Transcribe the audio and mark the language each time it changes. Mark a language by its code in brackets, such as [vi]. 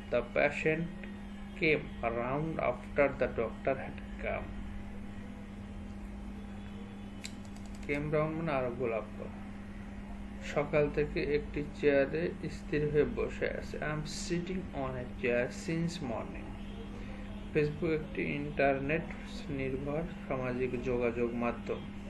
[en] The patient came around after the doctor had come। came round [bn] মানে আরোগ্য লাভ করা। সকাল থেকে একটি চেয়ারে স্থির হয়ে বসে আছে। [en] I am sitting on a chair since morning। [bn] Facebook একটি ইন্টারনেট নির্ভর সামাজিক যোগাযোগ মাধ্যম।